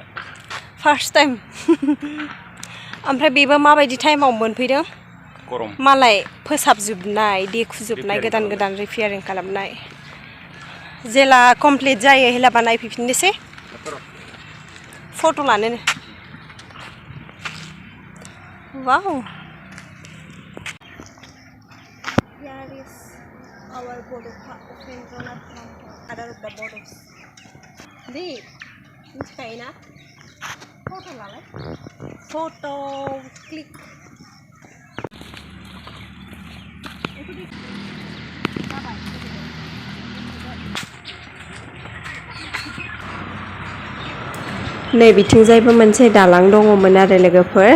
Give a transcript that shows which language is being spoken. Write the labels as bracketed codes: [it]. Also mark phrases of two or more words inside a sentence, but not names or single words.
[en] first time [brx] ओमफ्राय बेबो माबायदि टाइमाव मोनफैदों गरम मालाय फोसाबजोबनाय देखुजोबनाय गोदान रिपेयारिं खालामनाय जेला कमप्लिट जायो हेलाबा नायफैफिननोसै फट' लानोनो वाव [en] Here is our Bodofa Upendra Nath Brahma, father of the Bodos. [brx] Deep, मिथिखायोना फट' लालाय फट' क्लिक नै बिथिंजायबो मोनसे दालां दङमोन आरो लोगोफोर